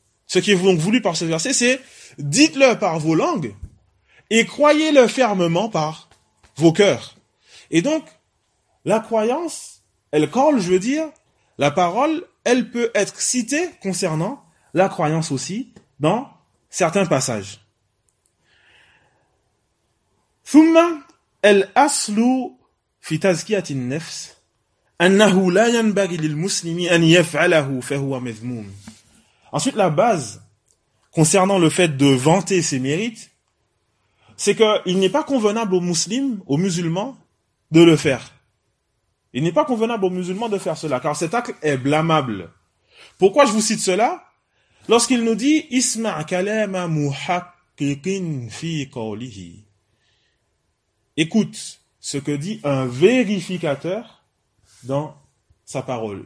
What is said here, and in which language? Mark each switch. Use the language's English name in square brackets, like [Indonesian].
[French] Ce qui est donc voulu par ce verset, c'est dites-le par vos langues et croyez-le fermement par vos cœurs. Et donc, la croyance, elle colle, je veux dire, la parole, elle peut être citée concernant la croyance aussi dans certains passages. [Arabic] ثم الأصل في تزكية النفس أنه لا ينبغي للمسلم أن يفعله فهو مذموم. [French] Ensuite, la base concernant le fait de vanter ses mérites, c'est qu'il n'est pas convenable aux musulmans, aux musulmans, de le faire. Il n'est pas convenable aux musulmans de faire cela, car cet acte est blâmable. Pourquoi je vous cite cela? Lorsqu'il nous dit « [Arabic] Isma' kalama muhaqqiqin fi qawlihi [French] » Écoute ce que dit un vérificateur dans sa parole.